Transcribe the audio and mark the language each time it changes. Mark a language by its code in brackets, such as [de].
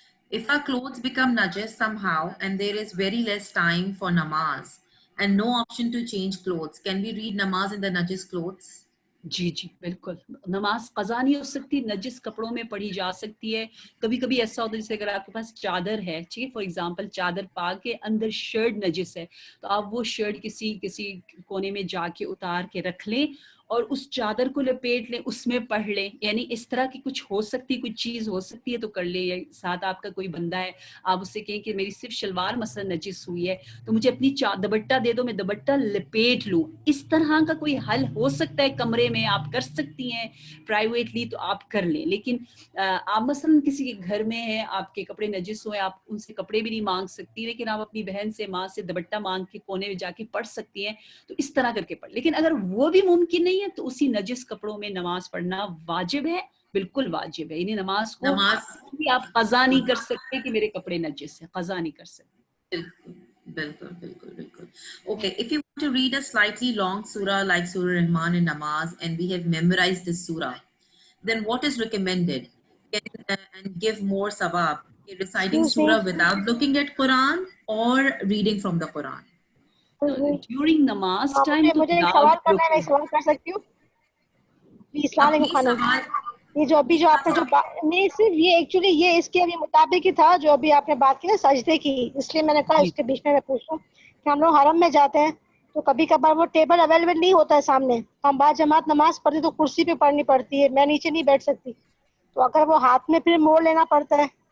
[en] If our clothes become najis somehow and there is very less time for namaz and no option to change clothes, can we read namaz in the najis clothes? [ur] جی جی بالکل, نماز قضا نہیں ہو سکتی, نجس کپڑوں میں پڑھی جا سکتی ہے. کبھی کبھی ایسا ہوتا ہے جیسے اگر آپ کے پاس چادر ہے, ٹھیک ہے, [en] for example [ur] چادر پا کے اندر شرٹ نجس ہے, تو آپ وہ شرٹ کسی کونے میں جا کے اتار کے رکھ لیں اور اس چادر کو لپیٹ لیں, اس میں پڑھ لیں. یعنی اس طرح کی کچھ ہو سکتی, کوئی چیز ہو سکتی ہے تو کر لیں. یا ساتھ آپ کا کوئی بندہ ہے, آپ اس سے کہیں کہ میری صرف شلوار مثلا نجس ہوئی ہے تو مجھے اپنی دوپٹہ دے دو, میں دوپٹہ لپیٹ لوں. اس طرح کا کوئی حل ہو سکتا ہے, کمرے میں آپ کر سکتی ہیں پرائیویٹلی, تو آپ کر لیں. لیکن آپ مثلا کسی کے گھر میں ہیں, آپ کے کپڑے نجس ہوئے, آپ ان سے کپڑے بھی نہیں مانگ سکتی, لیکن آپ اپنی بہن سے, ماں سے دوپٹہ مانگ کے کونے میں جا کے پڑھ سکتی ہیں, تو اس طرح کر کے پڑھ. لیکن اگر وہ بھی ممکن نہیں ہے تو اسی نجس کپڑوں میں نماز پڑھنا واجب ہے, بالکل واجب ہے. یعنی نماز کو آپ قضا نہیں کر سکتے کہ میرے کپڑے نجس ہیں, قضا نہیں کر سکتے. بالکل بالکل بالکل. [en] Okay, if you want to read a slightly long surah like Surah Rahman in namaz and we have memorized this surah, then what is recommended? And give more sawab, reciting surah without looking at Quran or reading from the Quran? During نماز time تو [ur] مجھے ایک سوال کرنا ہے, میں سوال کر سکتی ہوں؟ السلام علیکم خانم. یہ جو ابھی جو آپ نے جو نہیں, صرف یہ ایکچولی یہ اس کے ابھی مطابق ہی تھا جو ابھی آپ نے بات کی نا سجدے کی, اس لیے میں نے کہا اس کے بیچ میں پوچھوں کہ ہم لوگ حرم میں جاتے ہیں تو کبھی کبھار وہ ٹیبل اویلیبل نہیں ہوتا ہے سامنے, ہم بعد جماعت نماز پڑھتے تو کرسی پہ پڑھنی پڑتی ہے, میں نیچے نہیں بیٹھ سکتی, تو اگر وہ ہاتھ میں پھر موڑ لینا پڑتا ہے